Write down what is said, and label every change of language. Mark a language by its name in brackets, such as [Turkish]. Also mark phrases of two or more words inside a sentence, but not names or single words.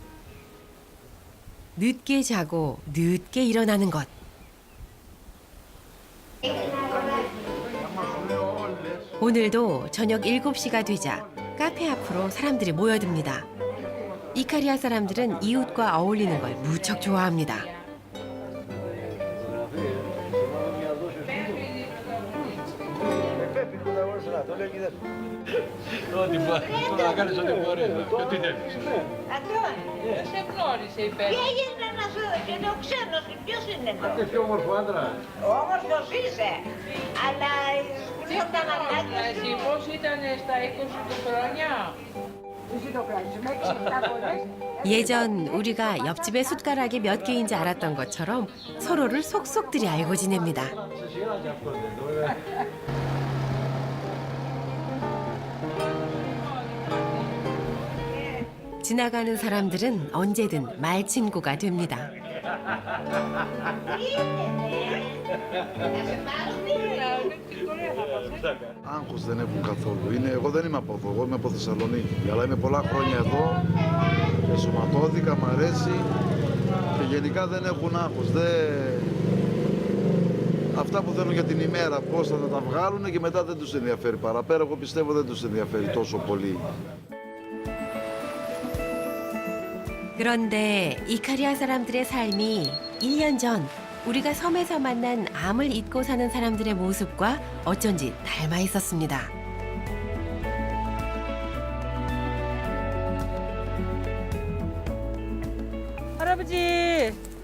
[Korean] 늦게 자고 늦게 일어나는 것. 오늘도 저녁 7시가 되자 카페 앞으로 사람들이 모여듭니다. 이카리아 사람들은 이웃과 어울리는 걸 무척 좋아합니다. [Greek] Ό,τι μπορεί να κάνεις ό,τι μπορεί. Και ό,τι θέλεις. Αντώνη, δεν σε γνώρισε η Πέτρα. Τι έγινε να σου και το ξένος, ποιος είναι αυτό. Άντε πιο όμορφο άντρα. Όμορφος είσαι, αλλά σπουδαίο τα μαλάκια σου. Εσύ πώς ήταν στα 20 του χρόνια. [Korean] 예전 우리가 옆집의 숟가락이 몇 개인지 알았던 것처럼 서로를 속속들이 알고 지냅니다. 지나가는 사람들은 언제든 말친구가 됩니다. [Greek] Άγχος δεν έχουν καθόλου. Εγώ δεν είμαι από εδώ, εγώ είμαι από Θεσσαλονίκη. Αλλά είμαι πολλά χρόνια εδώ και σωματώθηκα, μ' αρέσει και γενικά δεν έχουν άγχος. Αυτά που θέλουν για την ημέρα, πώς θα τα βγάλουν και μετά δεν τους ενδιαφέρει παραπέρα. Εγώ πιστεύω δεν τους ενδιαφέρει τόσο πολύ. [Korean] 그런데 이카리아 사람들의 삶이 1년 전 우리가 섬에서 만난 암을 잊고 사는 사람들의 모습과 어쩐지 닮아 있었습니다. 할아버지!